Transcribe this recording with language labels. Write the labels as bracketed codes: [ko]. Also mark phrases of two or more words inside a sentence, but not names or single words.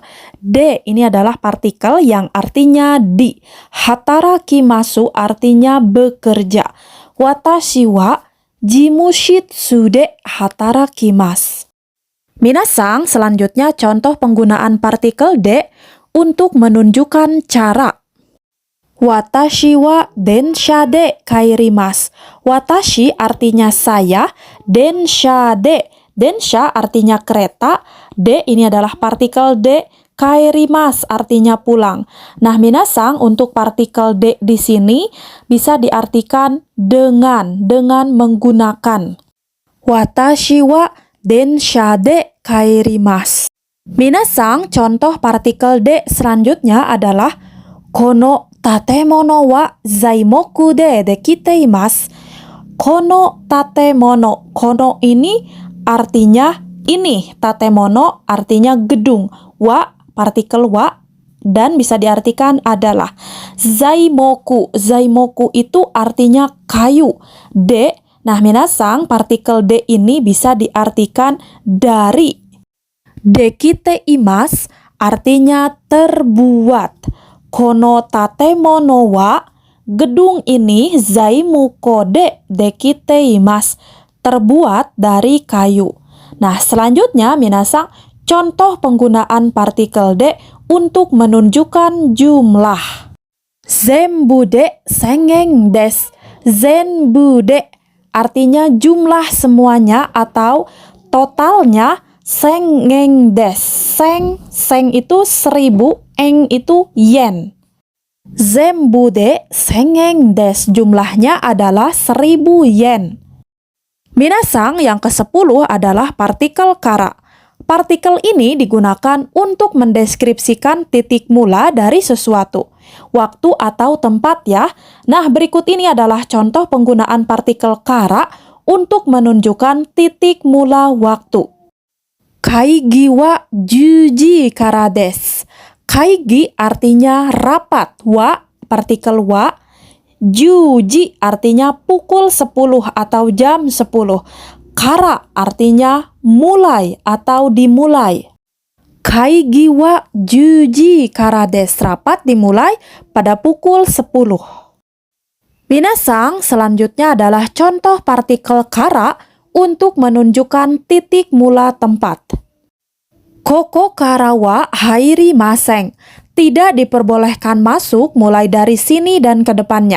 [id] De ini adalah partikel yang artinya di. Hatarakimasu artinya bekerja. [ja] 私は事務室で働きます. [id] Minasang, selanjutnya contoh penggunaan partikel de untuk menunjukkan cara. [ja] 私は電車で帰ります. [id] Watashi artinya saya, [ja] 電車で. [id] Densha artinya kereta, de ini adalah partikel de, kairimasu artinya pulang. Nah, minasang, untuk partikel de di sini bisa diartikan dengan menggunakan. [ja] 私は電車で帰ります. [id] Minasang, contoh partikel de selanjutnya adalah [ja] この建物は材木でできています. この建物. [id] Kono ini artinya ini. Tatemono artinya gedung. Wa partikel wa dan bisa diartikan adalah. Zaimoku. Zaimoku itu artinya kayu. De. Nah, minasang, partikel de ini bisa diartikan dari. Dekiteimasu artinya terbuat. [ja] この建物は, [id] gedung ini, [ja] 材木でできています, [id] terbuat dari kayu. Nah, selanjutnya minasang, contoh penggunaan partikel de untuk menunjukkan jumlah. [ja] 全部で千円です. 全部で [id] artinya jumlah semuanya atau totalnya. [ja] 千円です. [id] Seng itu 1000, eng itu yen. [ja] 全部で千円です, [id] jumlahnya adalah 1000 yen. Minasang, yang ke-10 adalah partikel kara. Partikel ini digunakan untuk mendeskripsikan titik mula dari sesuatu, waktu atau tempat ya. Nah, berikut ini adalah contoh penggunaan partikel kara untuk menunjukkan titik mula waktu. [ja] 会議は10時からです. [id] Kaigi artinya rapat, wa partikel wa. 10 ji artinya pukul 10 atau jam 10. Kara artinya mulai atau dimulai. [ja] 会議は10時からです. [id] Rapat dimulai pada pukul 10. Minasang, selanjutnya adalah contoh partikel kara untuk menunjukkan titik mula tempat. [ja] ここからは入りません. [id] Tidak diperbolehkan masuk mulai dari sini dan ke depannya.